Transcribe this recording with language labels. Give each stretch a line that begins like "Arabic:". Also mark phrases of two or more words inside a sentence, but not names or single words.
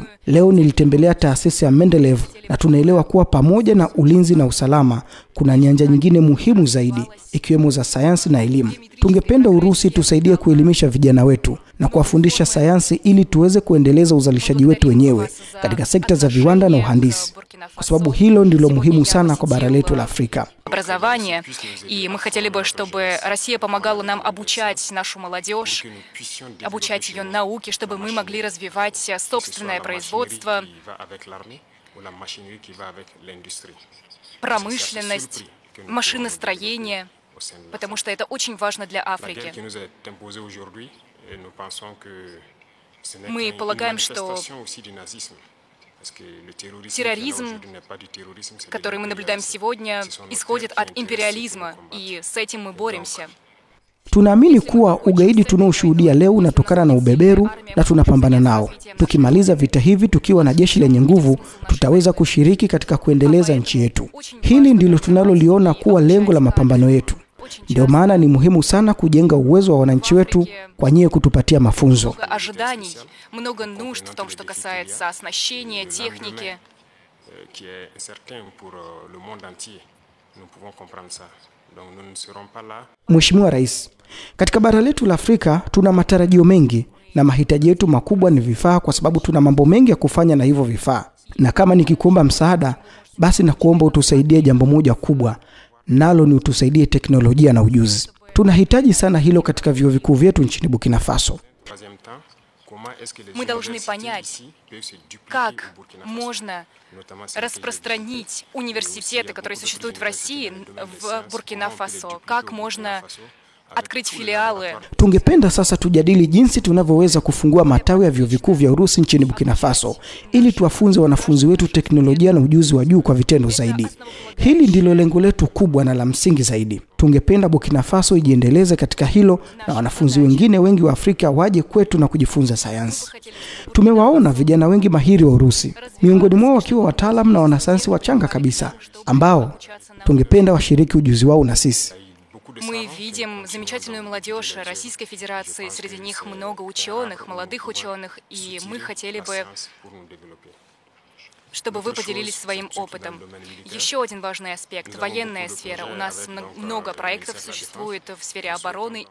Swahili: Leo nilitembelea taasisi ya Mendeleev na tunaelewa kuwa pamoja na ulinzi na usalama kuna nyanja nyingine muhimu zaidi ikiwemo za sayansi na elimu. Tungependa Urusi tusaidie kuelimisha vijana wetu na kuwafundisha sayansi ili tuweze kuendeleza uzalishaji wetu wenyewe katika sekta za viwanda na uhandisi. Kwa sababu hilo ndilo muhimu sana kwa bara letu la Afrika.
Russian: Образование, и мы хотели бы, чтобы Россия помогала нам обучать нашу молодежь, обучать ее науке, чтобы мы могли развивать собственное производство, промышленность, машиностроение, потому что это очень важно для Африки. Мы полагаем, что терроризм, который мы наблюдаем сегодня, исходит от империализма, и с этим мы боремся.
Swahili: Tunaamini kuwa ugaidi tunaoshuhudia leo unatokana na ubeberu na tunapambana nao. Tukimaliza vita hivi tukiwa na jeshi lenye nguvu, tutaweza kushiriki katika kuendeleza nchi yetu. Hili ndilo tunaloliona kuwa lengo la mapambano yetu. Ndio maana ni muhimu sana kujenga uwezo wa wananchi wetu kwa nyie kutupatia mafunzo.
Russian: Много нужд в том, что касается оснащения, техники.
Swahili: Mheshimiwa Rais, katika bara letu la Afrika tuna matarajio mengi na mahitaji yetu makubwa ni vifaa kwa sababu tuna mambo mengi ya kufanya na hivyo vifaa. Na kama nikikuomba msaada, basi nakuomba utusaidie jambo moja kubwa, nalo ni utusaidie teknolojia na ujuzi. Tunahitaji sana hilo katika vyuo vikuu vyetu nchini Burkina Faso.
Russian: Мы должны понять, как можно распространить университеты, которые существуют в России, в Буркина-Фасо, как можно открыть филиалы.
Swahili: Tungependa sasa tujadili jinsi tunavyoweza kufungua matawi ya vyuo vikuu vya Urusi nchini Burkina Faso ili tuwafunze wanafunzi wetu teknolojia na ujuzi wa juu kwa vitendo zaidi. Hili ndilo lengo letu kubwa na la msingi zaidi. Tungependa Burkina Faso ijiendeleze katika hilo na wanafunzi wengine wengi wa Afrika waje kwetu na kujifunza sayansi. Tumewaona vijana wengi mahiri wa Urusi, miongoni mwao wakiwa wataalamu na wanasayansi wachanga kabisa, ambao tungependa washiriki ujuzi wao na sisi.
Russian: Мы видим замечательную молодежь Российской Федерации, среди них много ученых, молодых ученых, и мы хотели бы, чтобы вы поделились своим опытом. Еще один важный аспект — военная сфера. У нас много проектов существует в сфере обороны,